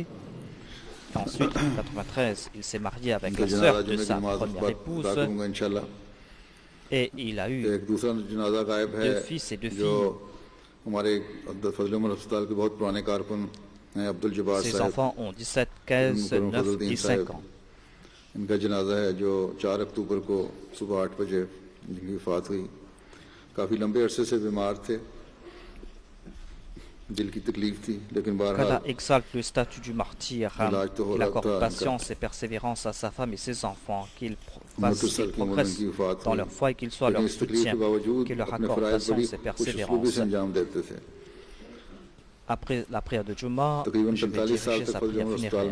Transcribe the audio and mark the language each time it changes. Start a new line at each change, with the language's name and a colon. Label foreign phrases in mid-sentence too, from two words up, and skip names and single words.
French: Ensuite, en 1993, il s'est marié avec la sœur de sa première épouse. Et il a eu 2 fils et 2 filles. Ses enfants ont 17, 15, 9 et 5 ans.
Urdu: انکا جنازہ ہے جو 4 اکتوبر کو صبح 8 بجے جنکی وفات ہوئی کافی لمبے عرصے سے بیمار تھے دل کی تکلیف تھی لیکن بہرحال
French: Allah exalte le statut du martyr. Il accorde patience et persévérance à sa femme et ses enfants, qu'ils progressent dans leur foi et qu'il soit leur soutien, qu'il leur accorde patience et persévérance. Après la prière de Juma, je vais diriger sa prière funéraire.